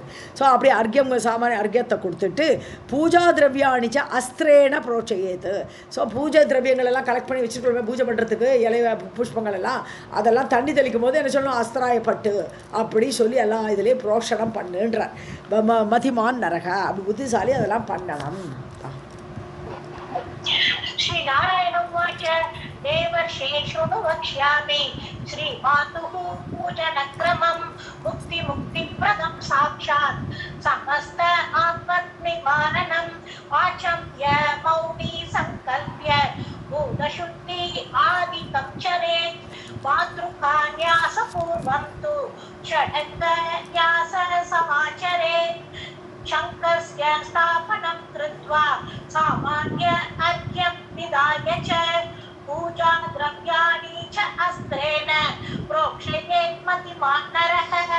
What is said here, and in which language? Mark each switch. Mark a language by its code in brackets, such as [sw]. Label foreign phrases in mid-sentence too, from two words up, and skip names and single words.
[ta] ஸோ அப்படி அர்க்கியம் சாமானிய அர்க்கியத்தை கொடுத்துட்டு [sa] पूजा द्रव्याणि च अस्त्रेण प्रोक्षयेत्. [ta] ஸோ பூஜை திரவியங்கள் எல்லாம் கலெக்ட் பண்ணி வச்சுருக்கோம் பூஜை பண்ணுறதுக்கு, இலைய புஷ்பங்கள் எல்லாம் அதெல்லாம் தண்ணி தெளிக்கும் போது என்ன சொல்லணும், அஸ்திராயப்பட்டு அப்படி சொல்லி எல்லாம் இதிலே புரோஷனம் பண்ணுன்ற [sa] मतिमान् नरः, [ta] அப்படி புத்திசாலி அதெல்லாம் பண்ணணும். [sa] श्री नारायण उवाच देवर्षेषु वक्ष्यामि श्रीमातुः पूजनक्रमं मुक्तिप्रदं साक्षात् समस्त आत्मनिमाननं आचम्य मौनी संकल्प्य भूतशुद्धि आदिकं चरेत् मातृकान्यासपूर्वं तु षडङ्गन्यास समाचरेत् शङ्कस्य स्थापनं कृत्वा सामान्य अर्घ्यं विदाय च पूजा द्रव्याणि च अस्त्रेण प्रोक्षयेत् मतिमान् नरः।